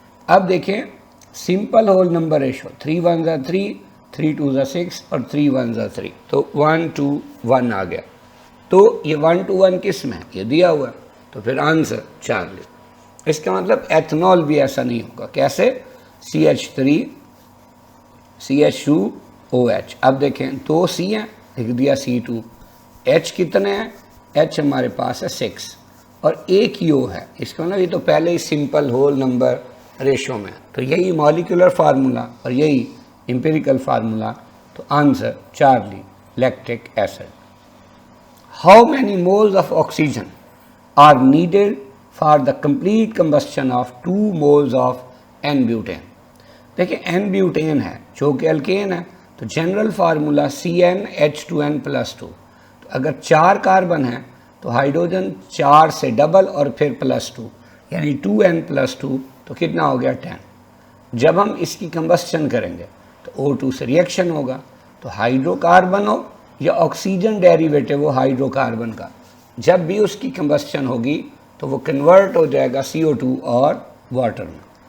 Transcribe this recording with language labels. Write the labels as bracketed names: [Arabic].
[Urdu] اب دیکھیں simple whole number ratio 3 1 3 3 2 6 اور 3 1 3 تو 1 2 1 آ گیا. تو یہ 1 2 1 کس میں یہ دیا ہوا ہے تو پھر آنسر 4 لے. اس کا مطلب ایتھنول بھی ایسا نہیں ہوگا. کیسے، CH3 CH2OH. اب دیکھیں 2 C ہیں لکھ دیا C2. H کتنے ہیں، H ہمارے پاس ہے 6 اور ایک ہی O ہے. اس کا مطلب یہ تو پہلے ہی سمپل ہول نمبر ریشو میں، تو یہی مالیکولر فارمولا اور یہی امپیریکل فارمولا. تو آنسر 4 لی lactic acid. [English] How many moles of oxygen are needed for the complete combustion of 2 moles of N-butane؟ [Urdu] دیکھیں N-butane ہے جو کہ الکین ہے تو جنرل فارمولا CnH2n+2. تو اگر 4 کاربن ہیں تو ہائیڈروجن 4 سے ڈبل اور پھر +2 یعنی 2n+2 تو کتنا ہو گیا 10. جب ہم اس کی کمبسچن کریں گے تو O2 سے ریئیکشن ہوگا تو ہائیڈرو کاربن ہو یا آکسیجن ڈیریویٹو ہو ہائیڈرو کاربن کا، جب بھی اس کی کمبسچن ہوگی تو وہ کنورٹ ہو جائے گا CO2 اور واٹر میں.